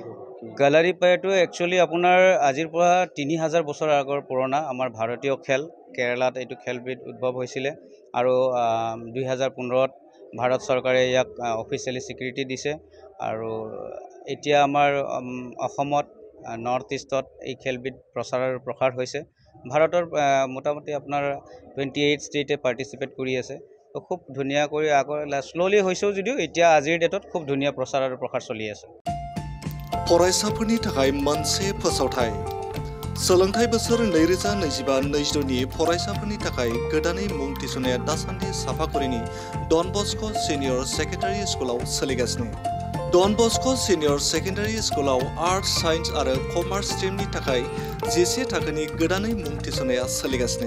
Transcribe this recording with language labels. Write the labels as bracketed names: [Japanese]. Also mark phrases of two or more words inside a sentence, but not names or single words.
[Assamese] কালাৰিপেটু একচুৱেলি আপোনাৰ আজিৰ পৰা 3000 বছৰ আগৰ পুৰণা আমাৰ ভাৰতীয় খেল কেৰালাত এইটো খেলবিধ উদ্ভৱ হৈছিলে আৰু 2015ত ভাৰত চৰকাৰে ইয়াক অফিচিয়েলি স্বীকৃতি দিছে আৰু এতিয়া আমাৰ অসমত নৰ্থ ইষ্টত এই খেলবিধ প্ৰসাৰ হৈছে ভাৰতৰ মোটামুটি আপোনাৰ 28 ষ্টেটে পাৰ্টিচিপেট কৰি আছে তো খুব ধুনীয়া কৰি আগৰ শ্ল'লি হৈছেও যদিও এতিয়া আজিৰ ডেটত খুব ধুনীয়া প্ৰচাৰ আৰু প্ৰসাৰ চলি আছে [Bodo] फरायसाफोरनि थाखाय मोनसे फोसावथाय सोलोंथाइ बोसोर 2025-26 नि फरायसाफोरनि थाखाय गोदानै मुं थिसननाया दासान्दि साफागुरिनि डन बस्क' सिनियर सेकेन्डारि स्कुलाव सोलिगासिनो डन बस्क' सिनियर सेकेन्डारि स्कुलाव [English] arts science [Bodo] आरो [English] commerce stream [Bodo] थाखाय 11 थाखोनि गोदानै मुं थिसननाया सोलिगासिनो